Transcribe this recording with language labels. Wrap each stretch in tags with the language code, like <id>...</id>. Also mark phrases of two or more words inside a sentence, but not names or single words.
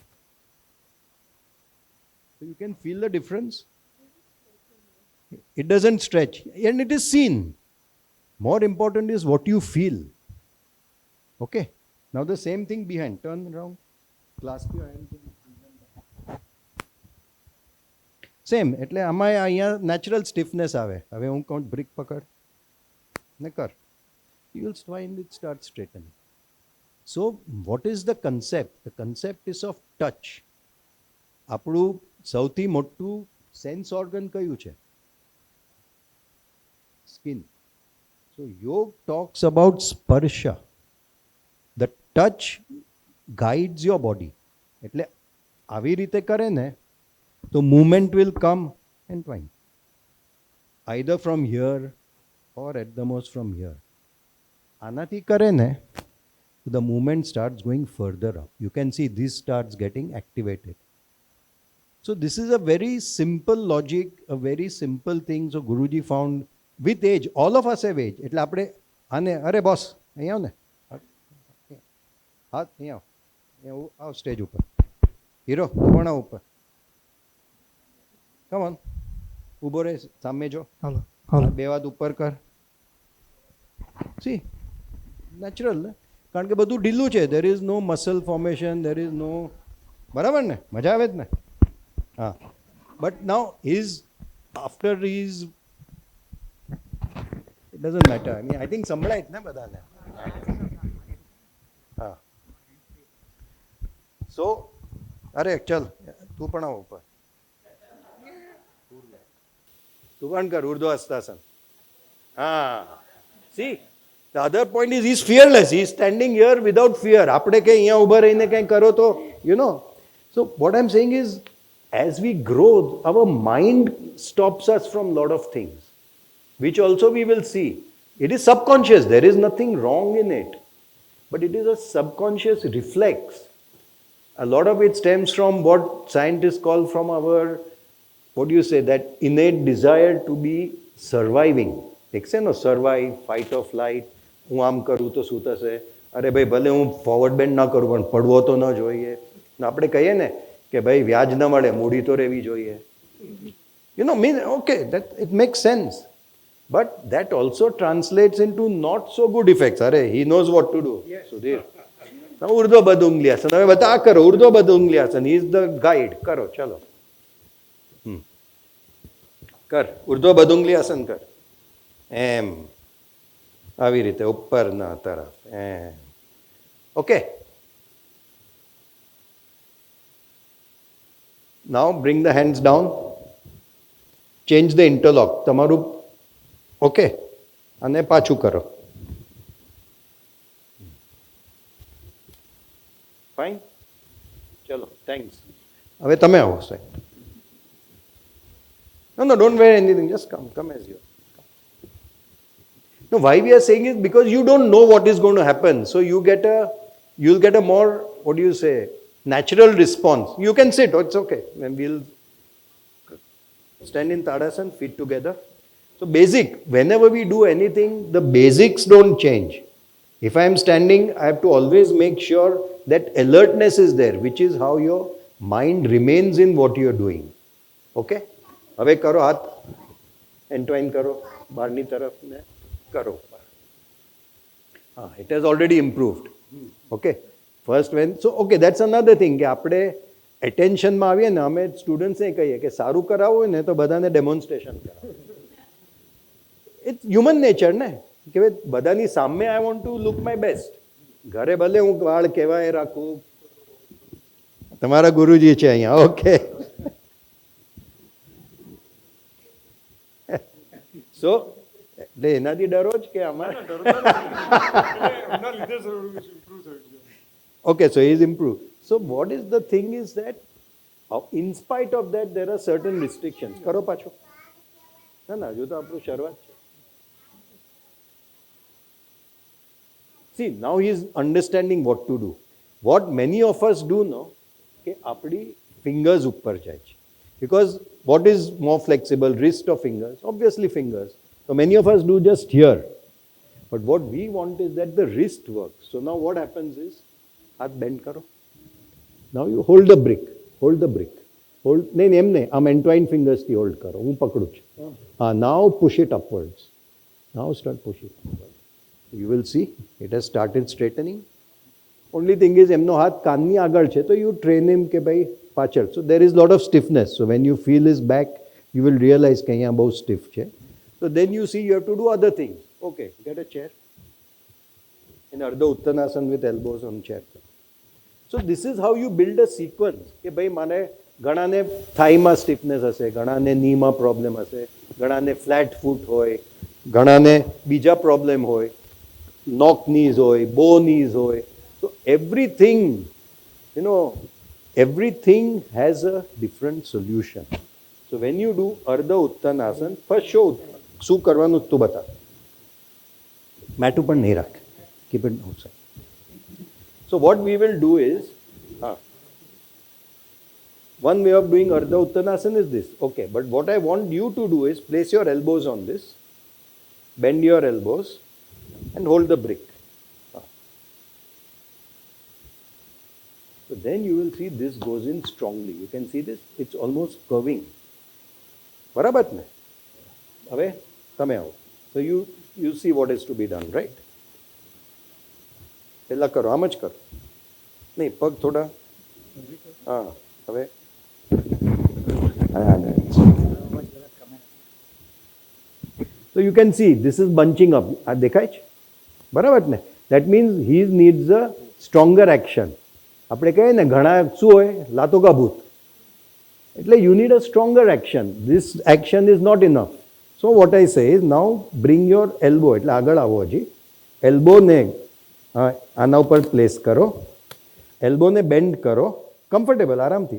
<en>So you can feel the difference. It doesn't stretch and it is seen. More important is what you feel. Okay. Now the same thing behind. Turn around. Clasp your hands. Same.</en> <gu>એટલે આમાં અહીંયા</gu> <en>natural stiffness</en> <gu>આવે. હવે હું કહું brick પકડ ને કર.</gu> <en>You will find it start straightening. So what is the concept? The concept is of touch.</en> <gu>આપણું સૌથી મોટું sense organ કયું છે?</gu> <en>skin. So yoga talks about sparsha. The touch guides your body.</en> <gu>એટલે આવી રીતે કરે ને તો</gu> <en>movement will come and twine. Either from here or at the most from here.</en> <gu>આનાથી કરે ને</gu> <en>the movement starts going further up. You can see this starts getting activated. So this is a very simple logic, a very simple thing. So Guruji found with age, all of us have age.</en> <gu>એટલે આપણે આને અરે બોસ અહીંયા આવ ને હાથ અહીંયા આવ અહીંયા આવ સ્ટેજ ઉપર હીરો કોણ ઉપર</gu> <en>come on</en> <gu>ઊભો રહે સામે જો હાલો હાલો બે વાત ઉપર કર</gu> <en>see natural</en> <gu>ને કારણ કે બધું ઢીલું છે</gu> <en>there is no muscle formation, there is no</en> <gu>બરાબર ને મજા આવે જ ને હા</gu> <en>but now his after his it doesn't matter. I mean I think</en> <gu>સંભળાય જ ને બધાને હા</gu> <en>so</en> <gu>અરે ચલ તું પણ આવ ઉપર તું પણ કર ઉર્ધ્વ હસ્તાસન હા</gu> <en>see the other point is he's fearless, he's standing here without fear.</en> <gu>આપણે કે અહીંયા ઊભા રહીને કંઈ કરો તો</gu> <en>you know. So what I'm saying is as we grow our mind stops us from lot of things which also we will see. It is subconscious, there is nothing wrong in it, but it is a subconscious reflex. A lot of it stems from what scientists call from our, what do you say, that innate desire to be surviving.</en> <gu>એક છે ને survive,</gu> <en>fight or flight.</en> <gu>હું આમ કરું તો શું થશે અરે ભાઈ ભલે હું</gu> <en>forward bend</en> <gu>ના કરું પણ પડવો તો ન જોઈએ આપણે કહીએ ને કે ભાઈ વ્યાજ ન મળે મૂડી તો રહેવી જોઈએ</gu> <en>you know mean okay that it makes sense but that also translates into not so good effects. અરે he knows what to do.</en> <gu>સુધીર ઉર્ધ્વ બદુંગલિયાસન હવે બતા આ કરો ઉર્ધ્વ બદુંગલિયાસન</gu> <en>he is the guide.</en> <gu>કરો ચલો કર ઉર્ધ્વ બદુંગલિયાસન કર એમ આવી રીતે ઉપરના તરફ એમ ઓકે</gu> <en>now bring the hands down, change the interlock</en> <gu>તમારું ઓકે અને પાછું કરો ફાઇન ચલો થેન્ક્સ હવે તમે આવો સાહેબ</gu> <en>no don't wear anything, just come as you. No, why we are saying is because you don't know what is going to happen. So you'll get a more, what do you say, natural response. You can sit, it's okay. Then we'll stand in Tadasana, feet together. So basic, whenever we do anything, the basics don't change. If I am standing, I have to always make sure that alertness is there, which is how your mind remains in what you are doing.</en> <gu>Okay? હવે કરો હાથ એન્ટવાઇન કરો બહારની તરફ ને કરો હા</gu> <en>it has already improved. Okay, first when so okay that's another thing</en> <gu>કે આપણે એટેન્શનમાં આવીએ ને અમે સ્ટુડન્ટ્સને કહીએ કે સારું કરાવવું હોય ને તો બધાને ડેમોન્સ્ટ્રેશન કરાવો.</gu> <en>it's human nature</en> <gu>ને કે બધાની સામે</gu> <en>I want to look my best.</en> <gu>ઘરે ભલે હું વાળ કહેવાય રાખું તમારા ગુરુજી છે અહીંયા</gu> <en>okay so</en> <gu>એટલે એનાથી ડરો જ કે અમારે</gu> <en>okay so he is improved. So what is the thing is that in spite of that there are certain restrictions.</en> <gu>કરો પાછો ના ના હજુ તો આપણું શરૂઆત છે.</gu> <en>See now he is understanding what to do. What many of us do now</en> <gu>કે આપણી fingers ઉપર જાય છે</gu> <en>because what is more flexible, wrist or fingers? Obviously fingers. So many of us do just here. But what we want is that the wrist works. So now what happens is,</en> <hi>हाथ bend करो.</hi> <en>Now you hold the brick. Hold the brick. Hold. नहीं, I'm entwined fingers</en> <hi>की hold करो.</hi> <gu>હું પકડું છ.</gu> <en>Now push it upwards. Now start pushing. You will see it has started straightening. Only thing is,</en> <gu>એમનો હાથ કાનની આગળ છે,</gu> <en>so you train him</en> <gu>કે ભાઈ પાછળ.</gu> <en>So there is lot of stiffness. So when you feel his back, you will realize</en> <gu>કે અહીંયા બહુ stiff છે.</gu> <en>So then you see you have to do other things. Okay, get a chair. In Ardha Uttanasana with elbows on chair. So this is how you build a sequence.</en> <gu>કે ભાઈ મને ઘણાને થાઈમાં સ્ટીફનેસ હશે, ઘણાને નીમાં પ્રોબ્લેમ હશે, ઘણાને ફ્લેટ ફૂટ હોય, ઘણાને બીજા પ્રોબ્લેમ હોય,</gu> <en>knock knees</en> <gu>હોય,</gu> <en>bow knees</en> <gu>હોય.</gu> <en>So everything has a different solution. So when you do Ardha Uttanasana, first show</en> <gu>શું કરવાનું તું બતા. મેટ ઉપર નહીં રાખ.</gu> <en>Keep it outside. So what we will do is, one way of doing Ardha Uttanasana is this. Okay, but what I want you to do is place your elbows on this, bend your elbows, and hold the brick. So then you will see this goes in strongly. You can see this, it's almost curving.</en> <gu>બરાબર ને? હવે તમે આવો.</gu> <en>So you see what is to be done, right?</en> <gu>પહેલા કરો, આમ જ કરો. નહીં, પગ થોડા. હા, હવે.</gu> <en>So you can see this is bunching up.</en> <gu>આ દેખાય છે? બરાબર ને?</gu> <en>That means he needs a stronger action.</en> <gu>આપણે કહીએ ને ઘણા શું હોય</gu> <hi>लातों का भूत,</hi> <gu>એટલે</gu> <en>you need a stronger action. This action is not enough. So what I say is now bring your elbow,</en> <gu>એટલે આગળ આવો હજી, elbow ને આના ઉપર પ્લેસ કરો, elbow ને બેન્ડ કરો, કમ્ફર્ટેબલ આરામથી.</gu>